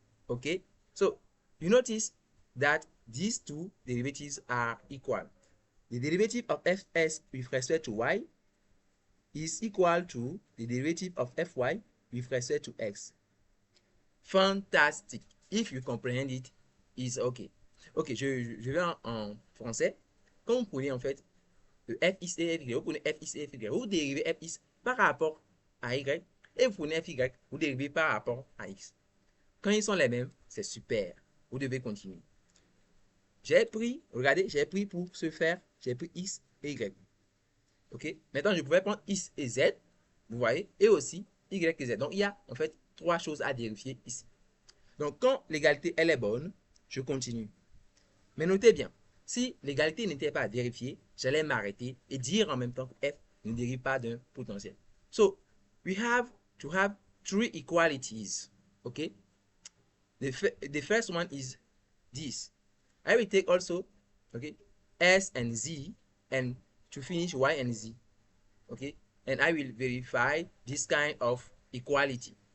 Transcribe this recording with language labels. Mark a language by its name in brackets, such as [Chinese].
[English] Okay, so you notice that these two derivatives are equal. The derivative of fs with respect to y is equal to the derivative of fy with respect to x. Fantastic. If you comprehend it, is okay. [French] Ok, je vais en français. Quand vous prenez en fait le fx et fy, vous prenez fx et fy, vous dérivez fx par rapport à y, et vous prenez fy, vous dérivez par rapport à x. Quand ils sont les mêmes, c'est super. Vous devez continuer. Regardez, j'ai pris pour ce faire, j'ai pris x et y. Ok, maintenant je pouvais prendre x et z, vous voyez, et aussi y et z. Donc il y a en fait trois choses à vérifier ici. Donc quand l'égalité elle est bonne, je continue. Mais notez bien, si l'égalité n'était pas vérifiée, j'allais m'arrêter et dire en même temps que f ne dérive pas d'un potentiel. [English] So, we have to have three equalities. Okay? The first one is this. I will take also, okay, s and z, and to finish y and z. Okay? And I will verify this kind of equality.